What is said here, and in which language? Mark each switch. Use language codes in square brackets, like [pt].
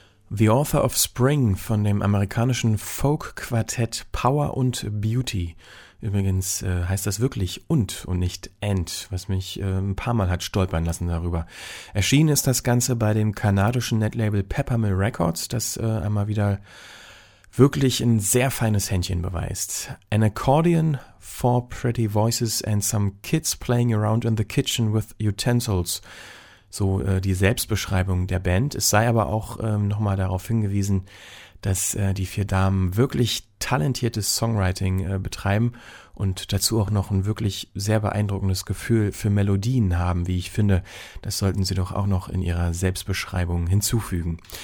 [de] The Author of Spring von dem amerikanischen Folk-Quartett Power und Beauty. Übrigens heißt das wirklich und nicht and, was mich ein paar Mal hat stolpern lassen darüber. Erschienen ist das Ganze bei dem kanadischen Netlabel Peppermill Records, das einmal wieder wirklich ein sehr feines Händchen beweist. [en] An accordion, four pretty voices and some kids playing around in the kitchen with utensils. [de] So die Selbstbeschreibung der Band. Es sei aber auch nochmal darauf hingewiesen, dass die vier Damen wirklich talentiertes Songwriting betreiben und dazu auch noch ein wirklich sehr beeindruckendes Gefühl für Melodien haben, wie ich finde. Das sollten sie doch auch noch in ihrer Selbstbeschreibung hinzufügen.